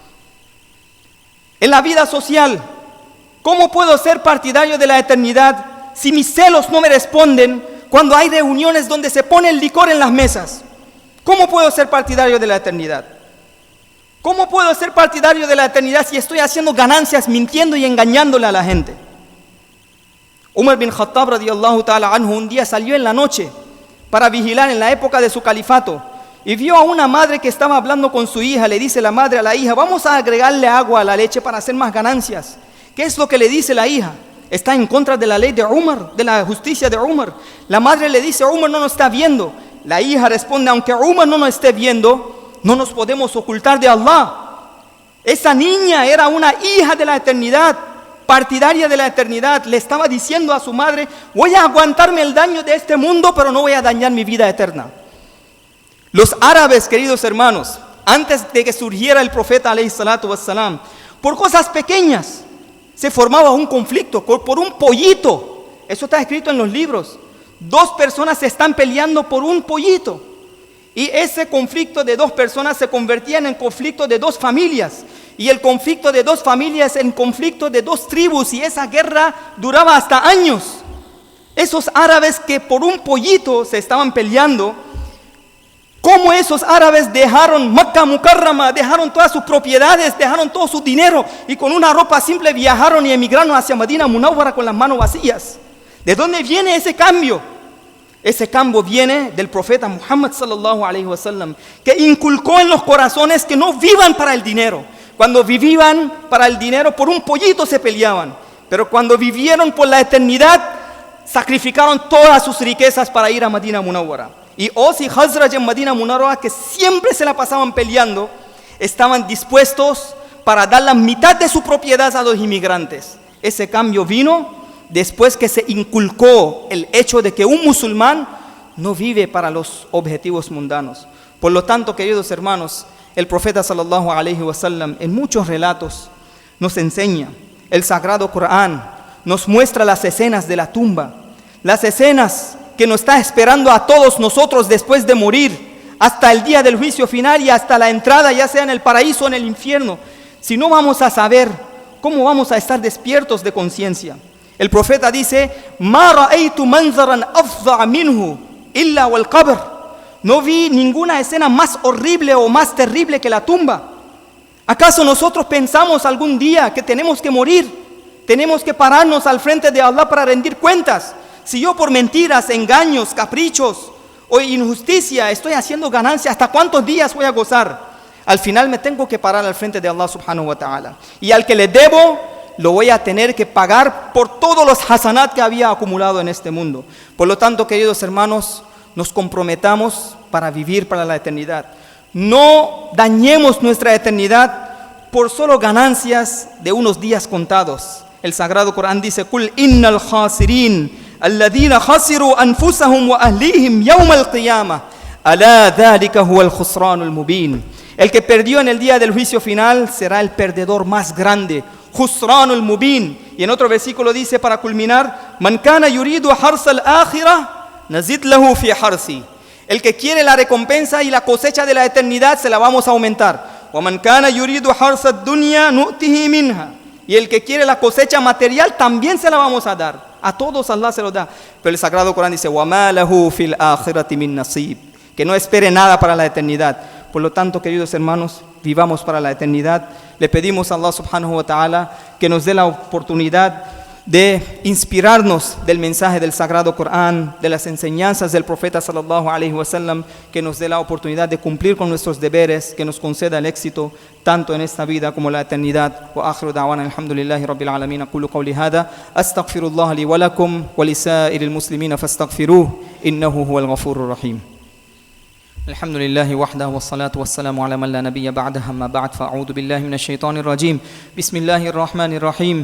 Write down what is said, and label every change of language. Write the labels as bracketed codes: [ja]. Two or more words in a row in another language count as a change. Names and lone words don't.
[es] En la vida social, ¿cómo puedo ser partidario de la eternidad si mis celos no me responden cuando hay reuniones donde se pone el licor en las mesas? ¿Cómo puedo ser partidario de la eternidad? ¿Cómo puedo ser partidario de la eternidad si estoy haciendo ganancias, mintiendo y engañándole a la gente? Umar bin Khattab [ar] رضي الله تعالى عنه [es] un día salió en la noche para vigilar en la época de su califato y vio a una madre que estaba hablando con su hija. Le dice la madre a la hija: vamos a agregarle agua a la leche para hacer más ganancias. ¿Qué es lo que le dice la hija? Está en contra de la ley de Umar, de la justicia de Umar. La madre le dice: Umar no nos está viendo. La hija responde: aunque Umar no nos esté viendo, no nos podemos ocultar de Allah. Esa niña era una hija de la eternidad, partidaria de la eternidad. Le estaba diciendo a su madre: voy a aguantarme el daño de este mundo, pero no voy a dañar mi vida eterna. Los árabes, queridos hermanos, antes de que surgiera el profeta [ar] عليه الصلاة والسلام, [es] por cosas pequeñas se formaba un conflicto, por un pollito. Eso está escrito en los libros. Dos personas se están peleando por un pollito. Y ese conflicto de dos personas se convertía en el conflicto de dos familias. Y el conflicto de dos familias en conflicto de dos tribus. Y esa guerra duraba hasta años. Esos árabes que por un pollito se estaban peleando, ¿cómo esos árabes dejaron Makkah Mukarrama, dejaron todas sus propiedades, dejaron todo su dinero y con una ropa simple viajaron y emigraron hacia Madina Munawwara con las manos vacías? ¿De dónde viene ese cambio? Ese cambio viene del profeta Muhammad [ar] صلى الله عليه وسلم, [es] que inculcó en los corazones que no vivan para el dinero. Cuando vivían para el dinero, por un pollito se peleaban. Pero cuando vivieron por la eternidad, sacrificaron todas sus riquezas para ir a Madina Munawwara. Y Aus y Khazraj en Madina Munawwara, que siempre se la pasaban peleando, estaban dispuestos para dar la mitad de su propiedad a los inmigrantes. Ese cambio vino después que se inculcó el hecho de que un musulmán no vive para los objetivos mundanos. Por lo tanto, queridos hermanos, el profeta [ar] صلى الله عليه وسلم [es] en muchos relatos nos enseña, el Sagrado Corán nos muestra las escenas de la tumba, las escenas que nos está esperando a todos nosotros después de morir, hasta el día del juicio final y hasta la entrada, ya sea en el paraíso o en el infierno. Si no vamos a saber, ¿cómo vamos a estar despiertos de conciencia? El profeta dice: [ar] "ما رأيت منظرا أفظع منه إلا والقبر". [es] No vi ninguna escena más horrible o más terrible que la tumba. ¿Acaso nosotros pensamos algún día que tenemos que morir? Tenemos que pararnos al frente de Allah para rendir cuentas. Si yo por mentiras, engaños, caprichos o injusticia estoy haciendo ganancia, ¿hasta cuántos días voy a gozar? Al final me tengo que parar al frente de Allah [ar] سبحانه وتعالى. [es] Y al que le debo, lo voy a tener que pagar por todos los hasanat que había acumulado en este mundo. Por lo tanto, queridos hermanos, nos comprometamos para vivir para la eternidad. No dañemos nuestra eternidad por solo ganancias de unos días contados. El Sagrado Corán dice: [ar] "قل إن الخاسرين الذين خسروا أنفسهم وأهليهم يوم القيامة ألا ذلك هو الخسران المبين. [es] El que perdió en el día del juicio final será el perdedor más grande. [ar] خسران المبين. [es] Y en otro versículo dice, para culminar, [ar] من كان يريد حرث الآخرة نزد له في حرثه. [es] El que quiere la recompensa y la cosecha de la eternidad se la vamos a aumentar. [ar] ومن كان يريد حرث الدنيا نؤته منها. [es] Y el que quiere la cosecha material también se la vamos a dar. A todos Allah se lo da. Pero el Sagrado Corán dice, [ar] وما له في الآخرة من نصيب. [es] Que no espere nada para la eternidad. Por lo tanto, queridos hermanos, vivamos para la eternidad. Le pedimos a Allah [ar] سبحانه وتعالى [es] que nos dé la oportunidad de inspirarnos del mensaje del Sagrado Corán, de las enseñanzas del profeta [ar] صلى الله عليه وسلم, [es] que nos dé la oportunidad de cumplir con nuestros deberes, que nos conceda el éxito tanto en esta vida como en la eternidad. [ar] وآخر دعوانا الحمد لله رب العالمين. أقول قولي هذا أستغفر الله لي ولكم ولسائر المسلمين فاستغفروه إنه هو الغفور الرحيم. الحمد لله وحده والصلاة والسلام على من لا نبي بعده. أما بعد فأعوذ بالله من الشيطان الرجيم. بسم الله الرحمن الرحيم.